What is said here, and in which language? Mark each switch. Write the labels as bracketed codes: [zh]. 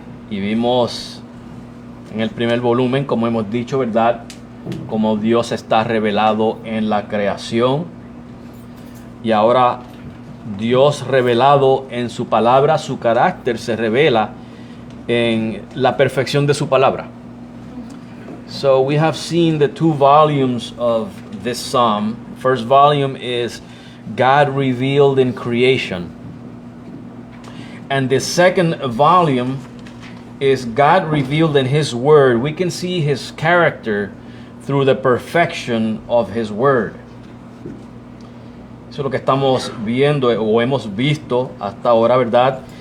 [es] Y vimos en el primer volumen, como hemos dicho, ¿verdad?, cómo Dios está revelado en la creación. Y ahora Dios revelado en su palabra, su carácter se revela en la perfección de su palabra. [en] So we have seen the two volumes of this psalm. First volume is God revealed in creation. And the second volume is God revealed in His Word. We can see His character through the perfection of His Word. [es] Eso es lo que estamos viendo o hemos visto hasta ahora, ¿verdad?